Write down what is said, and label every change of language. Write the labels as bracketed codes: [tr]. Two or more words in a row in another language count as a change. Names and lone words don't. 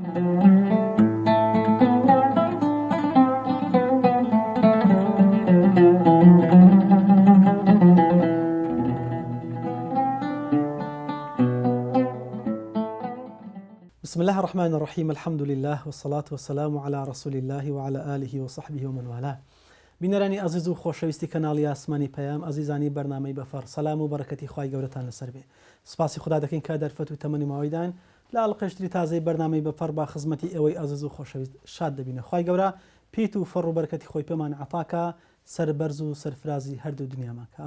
[ar] بسم الله الرحمن الرحيم الحمد لله والصلاة والسلام على رسول الله وعلى آله وصحبه ومن والاه. [ckb] بینەرانی عزیز و خۆشەویستی کەناڵی ئاسمانی پەیام، ئەزیزانی بەرنامەی بەفەڕ، سەلام و بەرەکەتی خوای گەورەتان لەسەر بێ. سپاسی خدا دەکەین کە دەرفەت و تەمەنی ماوەیدان لە ئەڵقەشتری تازەی بەرنامەی بەفەڕ با خزمەتی ئێوەی عزیز و خۆشەویست شاد دەبینە. خوای گەورە پیت و فەڕ و بەرەکەتی خۆی پێمان عەتاکە، سەربەرز و سەرفرازی هەردوو دنیامان کە.